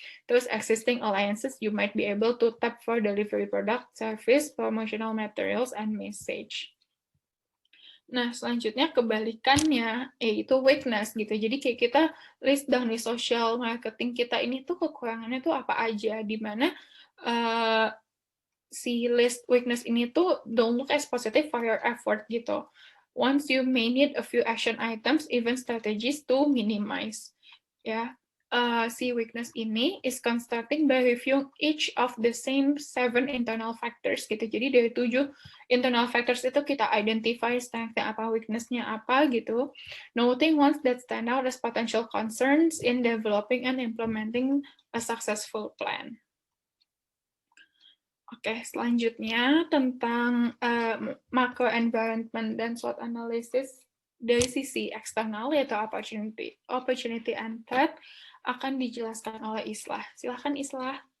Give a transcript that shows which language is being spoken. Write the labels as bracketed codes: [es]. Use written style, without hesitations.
[en] Terus existing alliances, you might be able to tap for delivery product, service, promotional materials, and message. [id] Nah, selanjutnya kebalikannya, yaitu weakness gitu. Jadi kayak kita list down di social marketing kita ini tuh kekurangannya tuh apa aja, di mana si list weakness ini tuh [en] don't look as positive for your effort [id] gitu. [en] Once you may need a few action items, even strategies to minimize. [id] Ya, si weakness ini [en] is constructing by reviewing each of the same 7 internal factors gitu. [id] Jadi dari 7 internal factors itu kita identify strength-nya apa, weakness-nya apa gitu. [en] Noting ones that stand out as potential concerns in developing and implementing a successful plan. [id] Oke, selanjutnya tentang macro environment dan SWOT analysis dari sisi eksternal yaitu opportunity and threat akan dijelaskan oleh Islah. Silakan Islah.